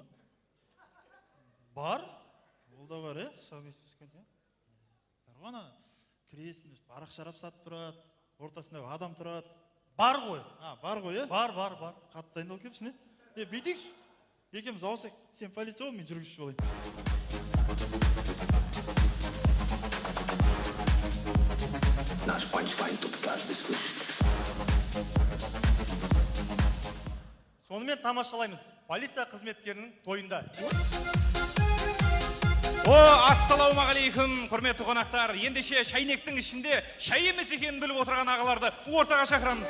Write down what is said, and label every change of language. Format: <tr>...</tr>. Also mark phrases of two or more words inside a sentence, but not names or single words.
<kk>Бар. Ол да бар, Совместен, Бар ғана кіресін, арақ шарап сатып тұрады, ортасында адам тұрады. Бар ғой. Бар ғой, Бар. Қатты дайындалып келіпсің, Бүйтейікші. Екеміз ауысайық. Сен полиция бол, мен жүргізуші болайын.</kk> <ru>Наш панчлайн тут каждый слышит.</ru> <kk>Сонымен тамашалаймыз. Полиция қызметкерінің тойында. Ассалаумағалейкум, құрметті қонақтар. Ендеше шайнектің ішінде шай емес екенін біліп отырған ағаларды ортаға шақырамыз.</kk>